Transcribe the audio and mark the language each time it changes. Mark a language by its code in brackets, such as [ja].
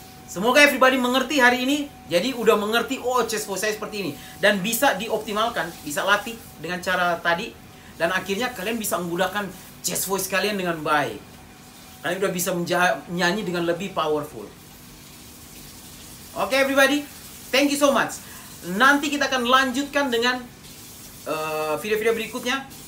[id] Semoga everybody mengerti hari ini. Jadi udah mengerti, oh chest voice saya seperti ini. Dan bisa dioptimalkan, bisa latih dengan cara tadi. Dan akhirnya kalian bisa menggunakan chest voice kalian dengan baik. Kalian udah bisa menyanyi dengan lebih powerful. [en] Oke everybody, thank you so much. [id] Nanti kita akan lanjutkan dengan video-video berikutnya.